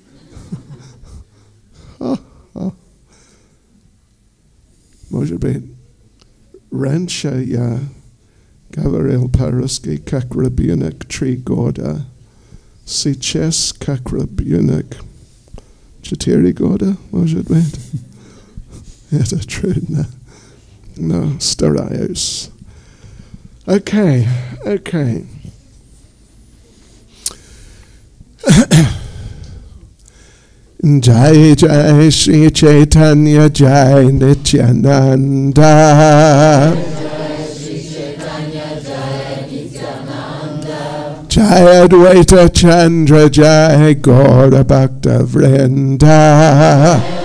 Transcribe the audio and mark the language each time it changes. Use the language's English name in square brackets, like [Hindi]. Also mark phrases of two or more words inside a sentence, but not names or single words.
[Russian] Может быть, раньше я говорил по-русски как ребенок 3 года. Сейчас как ребенок 4 года, может быть. Это трудно. Но стараюсь. [English] Okay. Jai Jai Shri Chaitanya Jai Nityananda. Jai Advaita Chandra Jai Gaura Bhakta Vrinda.